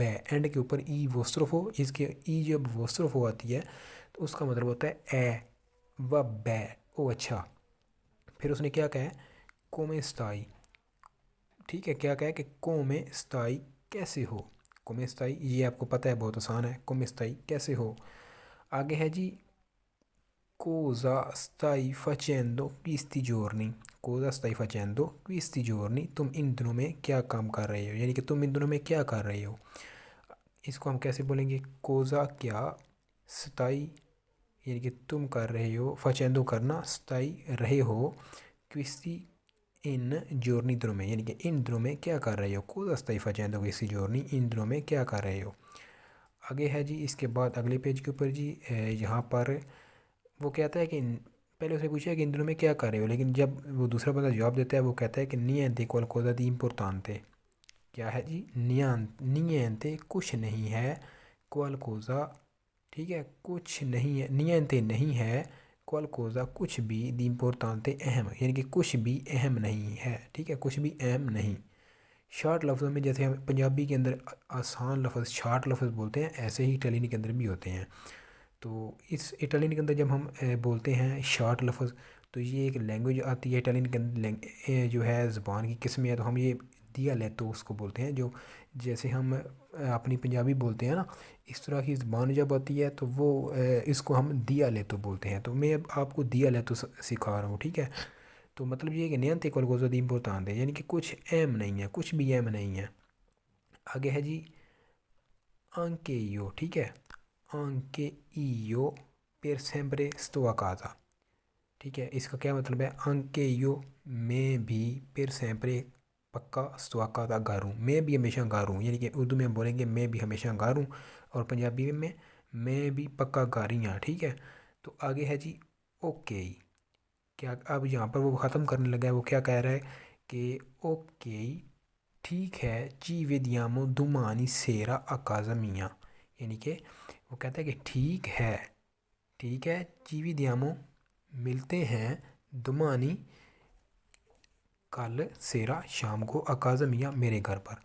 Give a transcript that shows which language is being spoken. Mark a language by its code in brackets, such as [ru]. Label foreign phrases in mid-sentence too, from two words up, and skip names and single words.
[hi] एंड के ऊपर ई वोस्ट्रोफ हो, इसके ई जब वोस्ट्रोफ हो आती है तो उसका मतलब होता है ए, वब्बै, ओ अच्छा। फिर उसने क्या कहा है, [it] come stai. [hi] ठीक है, क्या कहा है कि [it] come stai, [hi] कैसे हो। [it] come stai [hi] ये आपको पता है, बहुत आसान है, [it] come stai [hi] कैसे हो। आगे है जी [it] cosa stai facendo questi giorni. cosa stai facendo questi giorni, [hi] तुम इन दिनों में क्या काम कर रहे हो, यानी कि तुम इन दिनों में क्या कर रहे हो। इसको हम कैसे बोलेंगे, कोज़ा क्या, स्ताई यानी कि तुम कर रहे हो, facendo करना, स्ताई रहे हो, क्विस्ती इन जोरनी दिनों में, यानी कि इन दिनों में क्या कर रहे हो। [it] cosa stai facendo questi giorni, [hi] इन दिनों में क्या कर रहे हो। आगे है जी इसके बाद अगले पेज के ऊपर जी यहाँ पर वो कहता है कि पहले उसने पूछा कि इन दिनों में क्या कर रहे हो, लेकिन जब वो दूसरा बंदा जवाब देता है वो कहता है कि [it] niente qualcosa di importante. [hi] क्या है जी, नियंते कुछ नहीं है, qualcosa, ठीक है, कुछ नहीं है, नियंते नहीं है, qualcosa कुछ भी, [it] di importante [hi] अहम, यानी कि कुछ भी अहम नहीं है। ठीक है, कुछ भी अहम नहीं। शार्ट लफ्ज़ों में जैसे हम पंजाबी के अंदर आसान लफ्ज़ शार्ट लफ्ज़ बोलते हैं, ऐसे ही इटालियन के अंदर भी होते हैं। तो इस इटालियन के अंदर जब हम बोलते हैं शार्ट लफ्ज़, तो ये एक लैंग्वेज आती है इटालियन के अंदर, जो है ज़ुबान की किस्म है, तो हम ये दिया लेतो उसको बोलते हैं। जो जैसे हम अपनी पंजाबी बोलते हैं ना, इस तरह की ज़ुबान जब आती है तो वो इसको हम दिया लेतो बोलते हैं। तो मैं अब आपको दिया लेतो सिखा रहा हूँ। ठीक है, तो मतलब ये है कि [it] niente qualcosa di importante, [hi] यानी कि कुछ अहम नहीं है, कुछ भी अहम नहीं है। आगे है जी [it] anche io। [hi] ठीक है, [it] anche io per sempre sto a casa। [hi] ठीक है, इसका क्या मतलब है, [it] anche io [hi] मैं भी, [it] per sempre [hi] पक्का, [it] sto a casa [hi] घर हूँ, मैं भी हमेशा घर हूँ, यानी कि उर्दू में हम बोलेंगे मैं भी हमेशा घर हूँ, और पंजाबी में मैं भी पक्का घर ही हाँ। ठीक है, तो आगे है जी ओके। क्या अब यहाँ पर वो ख़त्म करने लगा है, वो क्या कह रहा है कि ओके ठीक है, [it] ci vediamo domani sera a casa mia, [hi] यानी कि वो कहता है कि ठीक है, ठीक है, [it] ci vediamo [hi] मिलते हैं, दुमानी कल, सेरा शाम को, [it] a casa mia [hi] मेरे घर पर।